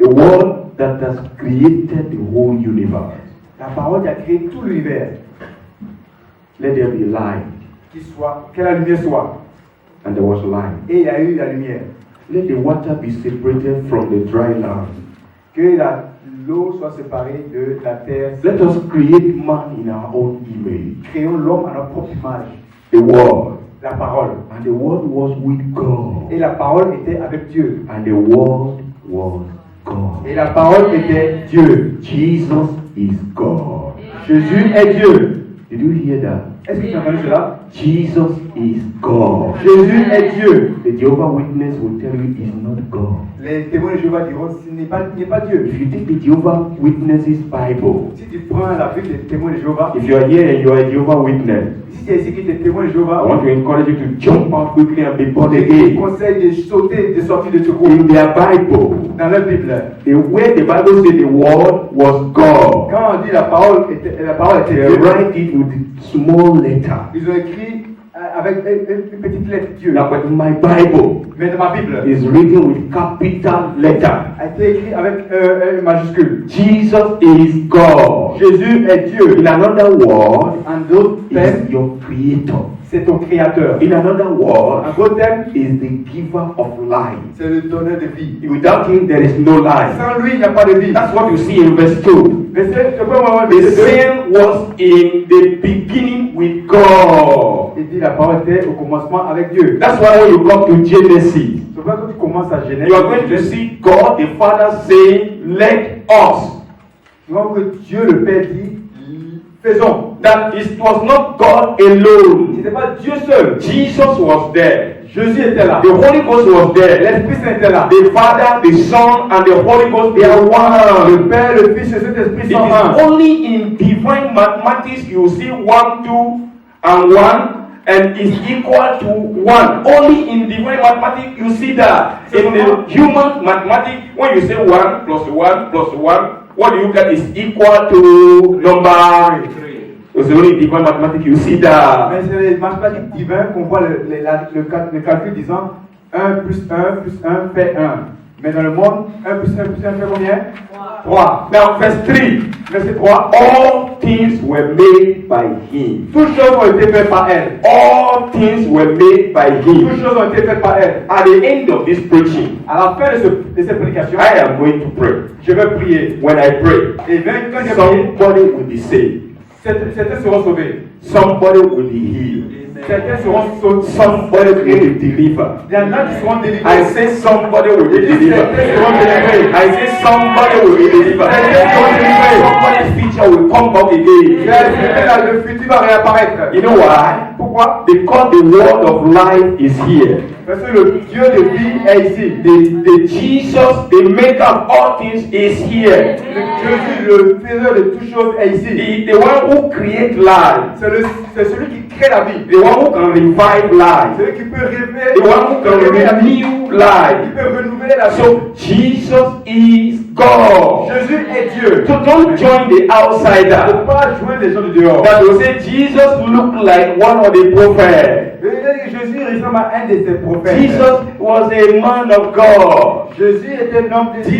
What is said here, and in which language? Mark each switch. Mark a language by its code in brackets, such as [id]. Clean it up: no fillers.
[en] The word that has created the whole universe. [fr] La parole qui a créé tout l'univers. [en] Let there be light. [fr] Que la lumière soit. [en] And there was light. [fr] Et il y a eu la lumière. [en] Let the water be separated from the dry land. [fr] Que l'eau soit séparée de la terre. [en] Let us create man in our own image. [fr] Créons l'homme à notre propre image. [en] The word. [fr] La parole. [en] And the word was with God. [fr] Et la parole était avec Dieu. [en] And the word was God. [fr] Et la parole était Dieu. [en] Jesus is God. [fr] Jésus est Dieu. [en] Did you hear that? [fr] Est-ce que tu as entendu cela? [en] Jesus is God. [fr] Jésus est Dieu. [en] The Jehovah Witness will tell you he's not God. [fr] Les témoins de Jéhovah diront il n'est pas Dieu. [en] If you take the Jehovah Witnesses Bible, [fr] Si tu prends la Bible des témoins de Jéhovah, [en] if you are here and you are a Jehovah Witness, [fr] si tu es ici qui es témoin de [en] I [fr] Jéhovah, [en] want to encourage you to jump out quickly and be born [fr] je te [en] again. [fr] conseille de sauter, de sortir de ce groupe. [en] In their Bible, [fr] Dans la Bible, [en] where the Bible says the word was God, [fr] quand on dit la parole était [en] they [fr] Dieu, [en] write it with small letter. [fr] ils ont écrit avec une petite lettre Dieu. [en] Now, but my Bible [fr] Mais dans ma Bible, [en] is written with capital letter. [fr] a été écrit avec un majuscule. [en] Jesus is God. [fr] Jésus est Dieu. [en] In another word, [fr] En d'autres termes, [en] is your creator. [fr] c'est ton créateur. [en] In another word, [fr] En d'autres termes, [en] is the giver of life. [fr] c'est le donneur de vie. [en] Without him, there is no life. [fr] Sans lui, il n'y a pas de vie. [en] That's what you see in verse 2. [fr] Verset, tu peux voir [en] The [fr] verset 2. [en] same was in the beginning with God. [fr] Il dit la parole était au commencement avec Dieu. [en] That's why when you come to Genesis, [fr] C'est pourquoi quand tu commences à Genèse, [en] you are going to see God the Father saying, let us. [fr] tu vois que Dieu le Père dit, faisons. [en] That it was not God alone. [fr] Ce n'était pas Dieu seul. [en] Jesus was there. [fr] Jésus était là. [en] The Holy Ghost was there. [fr] L'Esprit Saint était là. [en] The Father, the Son, and the Holy Ghost, they are one. [fr] Le Père, le Fils et cet Esprit [en] It [fr] sont un. [en] is only in divine mathematics you see 1, 2, and 1, and is equal to 1. Only in divine mathematics you see that. In the human mathematics, when you say 1 plus 1 plus 1, what do you get is equal to number 3. It's only in divine mathematics you see that. [fr] Mais c'est les mathématiques divines qu'on voit le calcul disant 1 plus 1 plus 1 fait 1. Mais dans le monde, 1 plus 1 plus 1 fait combien? 3. [en] Now, verse 3. [fr] Verset 3. [en] All things were made by him. [fr] Toutes choses ont été faites par elle. [en] All things were made by him. [fr] Toutes choses ont été faites par elle. [en] At the end of this preaching, [fr] À la fin de cette prédication, [en] I am going to pray. [fr] je vais prier. [en] When I pray, [fr] Et quand je prie, [en] somebody will be saved. [fr] certains seront sauvés. [en] Somebody will be healed. [fr] Certains seront sauvés. [en] Somebody will be delivered. [fr] Il y en a qui seront délivrés. [en] I say somebody will be delivered. [fr] Certains seront délivrés. [en] I say somebody will be delivered. Somebody's future will come back again. [fr] Le futur va réapparaître. [en] You know why? [fr] Pourquoi? [en] Because the word of life is here. [fr] Parce que le Dieu de vie est ici. [en] The Jesus, the maker of all things, is here. [fr] Jésus, le faiseur de toutes choses, est ici. [en] The one who creates life. [fr] C'est celui qui crée la vie. [en] The one who can revive life. [fr] Celui qui peut révéler [en] The one who can [fr] la vie. [en] renew [fr] Qui [en] life. [fr] peut renouveler la vie. [en] So Jesus is God. [fr] Jésus est Dieu. [en] So don't join the [fr] Il ne [en] outsider. [fr] faut pas joindre les gens de dehors. [en] That will say Jesus looked like one of the prophets. [fr] Jésus ressemble à un de ses prophètes. [en] Jesus was a man of God. [fr] Jésus était un homme de Dieu.